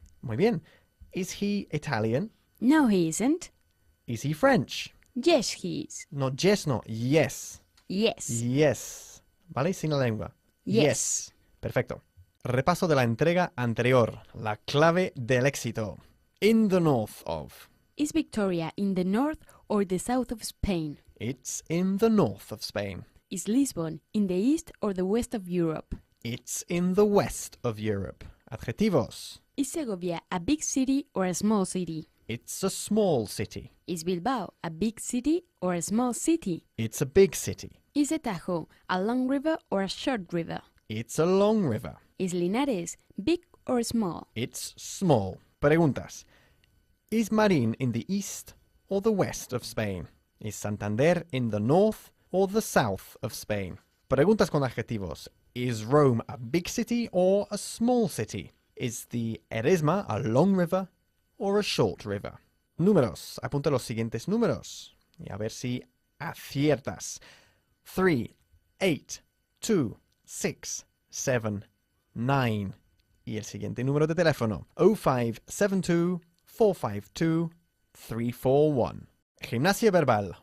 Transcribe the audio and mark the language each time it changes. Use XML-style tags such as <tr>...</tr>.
<es>Muy bien.</es> <en>Is he Italian? No, he isn't. Is he French? Yes, he is. No, yes, no. Yes. Yes. Yes.</en> <es>¿Vale? Sin la lengua.</es> <en>Yes.</en> <es>Perfecto. Repaso de la entrega anterior. La clave del éxito.</es> <en>In the north of. Is Victoria in the north or the south of Spain? It's in the north of Spain. Is Lisbon in the east or the west of Europe? It's in the west of Europe.</en> <es>Adjetivos.</es> <en>Is Segovia a big city or a small city? It's a small city. Is Bilbao a big city or a small city? It's a big city. Is the Tajo a long river or a short river? It's a long river. Is Linares big or small? It's small.</en> <es>Preguntas.</es> <en>Is Marín in the east or the west of Spain? Is Santander in the north or the south of Spain?</en> <es>Preguntas con adjetivos.</es> <en>Is Rome a big city or a small city? Is the Eresma a long river or a short river?</en> <es>Números. Apunta los siguientes números. Y a ver si aciertas. 3, 8, 2, 6, 7, 9. Y el siguiente número de teléfono. 0572 452 341. Gimnasia verbal.</es>